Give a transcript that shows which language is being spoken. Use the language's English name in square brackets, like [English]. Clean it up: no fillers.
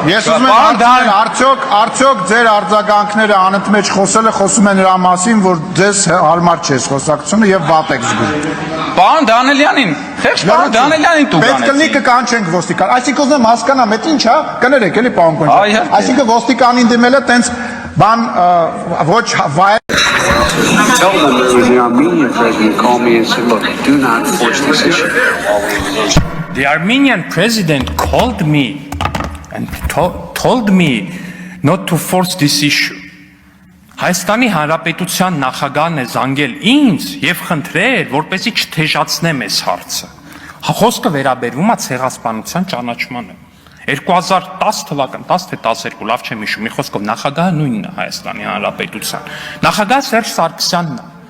[Armenian] Ես ուզում եմ արդյոք ձեր արձագանքները անընդմեջ խոսում են նրա մասին, որ ձեզ հարմար չէ խոսակցությունը եւ վատ եք զգում։ Պարոն Դանելյանին, խեղճ պարոն Դանելյանին դուք պետք կլինի կկանչենք ոստիկան։ Այսինքն ուզում եմ հասկանամ, այդ ի՞նչ է, կներեք էլի պարոն Կոնչյան։ Այսինքն ոստիկանին դիմելը տենց բան ոչ վայ [English] Tell them there was the Armenian president called me and said, look, do not force this issue. The Armenian president called me and told me not to force this issue. [Armenian] Հայաստանի Հանրապետության նախագահն է զանգել ինձ եւ խնդրել, որպեսզի չթեժացնեմ այս հարցը։ Խոսքը վերաբերվում է ցեղասպանության ճանաչմանը։ 2010 թվական, 10 թե 12, լավ չեմ հիշում, մի խոսքով նախագահը նույնն է Հայաստանի Հանրապետության։ Նախագահ Սերժ Սարգսյանն է։